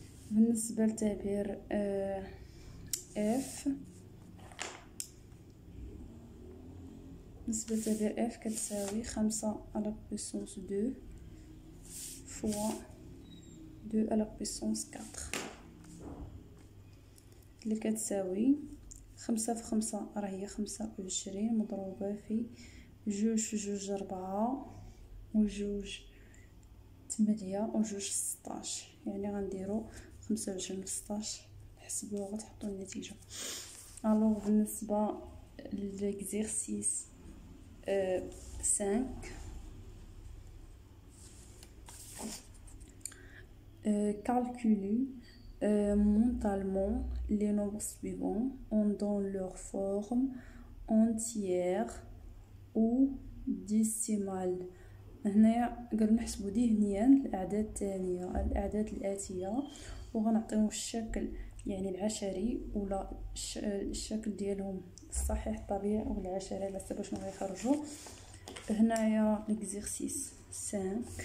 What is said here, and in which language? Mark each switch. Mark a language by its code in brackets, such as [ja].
[ar] بالنسبة لتعبير اف، بالنسبة لتعبير اف كتساوي 5 على بويسونس 2 فوا 2 على بويسونس 4 اللي كتساوي 5 في 5 راه هي 25 مضروبة في جوج في جوج 4 وجوج 8 وجوج 16. يعني غنديرو 25 في 16 تحسبوها وغتحطوا النتيجة. الوغ بالنسبة للإكزيرسيس 5 [fr] calculez mentalement les nombres suivants en dans leur forme entière ou décimale. [ar] هنايا قال نحسبوا ذهنيا الاعداد التاليه الاعداد الاتيه وغنعطيو الشكل يعني العشري ولا الشكل ديالهم الصحيح الطبيعي والعشري على حسب شنو غيخرجوا. هنايا ليكزيرسيس 5.